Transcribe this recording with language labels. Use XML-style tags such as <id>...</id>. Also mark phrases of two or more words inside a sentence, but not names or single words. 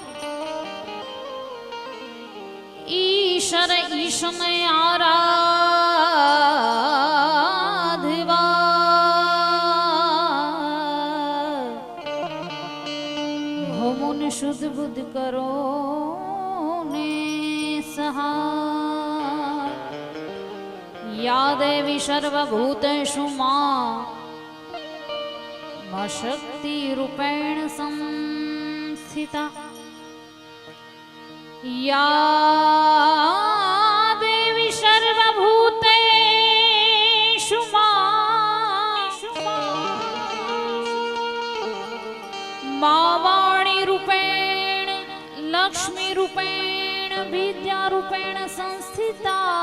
<gu>ईश्वर ईशन आराधवा हो मुन शुद्ध बुद्ध करो ने सहाय।</gu> <sa>या देवी सर्वभूतेषु मां शक्ति रूपेण संस्थिता। या देवी सर्वभूतेषु मां वाणी रूपेण लक्ष्मी रूपेण विद्या रूपेण संस्थिता।</sa>